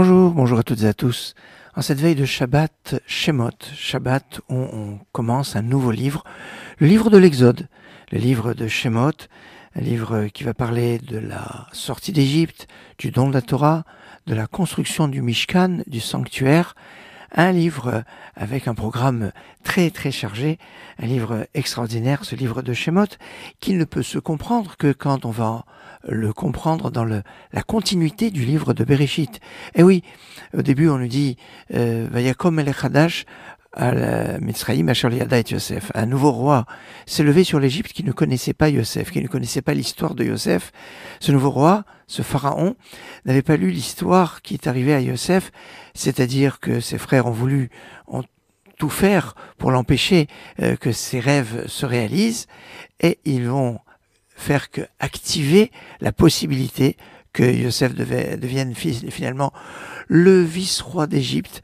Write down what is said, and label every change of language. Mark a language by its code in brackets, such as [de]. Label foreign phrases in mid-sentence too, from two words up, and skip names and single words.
[fr] Bonjour à toutes et à tous. En cette veille de Shabbat, Shemot, Shabbat où on commence un nouveau livre, le livre de l'Exode, le livre de Shemot, un livre qui va parler de la sortie d'Égypte, du don de la Torah, de la construction du Mishkan, du sanctuaire, un livre avec un programme très très chargé, un livre extraordinaire, ce livre de Shemot, qui ne peut se comprendre que quand on va le comprendre dans la continuité du livre de Bereshit. Et oui, au début on nous dit [he] ויקם מלך חדש על מצרים אשר לא ידע את יוסף. [fr] Un nouveau roi s'est levé sur l'Égypte qui ne connaissait pas Yosef, qui ne connaissait pas l'histoire de Yosef. Ce nouveau roi, ce pharaon, n'avait pas lu l'histoire qui est arrivée à Yosef, c'est-à-dire que ses frères ont tout faire pour l'empêcher que ses rêves se réalisent, et ils vont faire que activer la possibilité que Yosef devienne finalement le vice-roi d'Égypte.